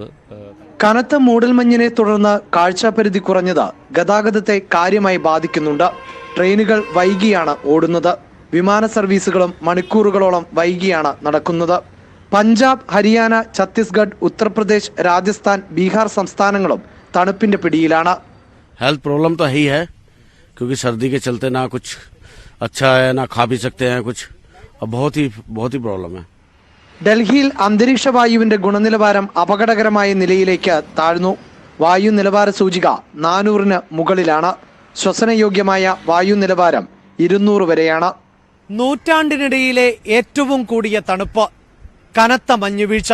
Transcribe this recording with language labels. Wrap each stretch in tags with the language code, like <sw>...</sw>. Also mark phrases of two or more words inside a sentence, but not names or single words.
<ml>കനത്ത മൂടൽമഞ്ഞിനെ തുടർന്ന് കാഴ്ചാപരിധി കുറഞ്ഞത് ഗതാഗതത്തെ കാര്യമായി ബാധിക്കുന്നുണ്ട്. ട്രെയിനുകൾ വൈകിയാണ് ഓടുന്നത്. വിമാന സർവീസുകളും മണിക്കൂറുകളോളം വൈകിയാണ് നടക്കുന്നത്. പഞ്ചാബ്, ഹരിയാന, ഛത്തീസ്ഗഡ്, ഉത്തർപ്രദേശ്, രാജസ്ഥാൻ, ബീഹാർ സംസ്ഥാനങ്ങളും തണുപ്പിന്റെ പിടിയിലാണ്.</ml> <en>health problem</en> <hi>तो है ही है, क्योंकि सर्दी के चलते ना कुछ अच्छा है ना खा भी सकते हैं कुछ. अब बहुत ही प्रॉब्लम है.</hi> <ml>ഡൽഹിയിൽ അന്തരീക്ഷ വായുവിന്റെ ഗുണനിലവാരം അപകടകരമായ നിലയിലേക്ക് താഴ്ന്നു. വായു നിലവാര സൂചിക 400-ന് മുകളിലാണ്. ശ്വസനയോഗ്യമായ വായു നിലവാരം 200 വരെയാണ്. നൂറ്റാണ്ടിനിടയിലെ ഏറ്റവും കൂടിയ തണുപ്പ്, കനത്ത മഞ്ഞുവീഴ്ച.</ml>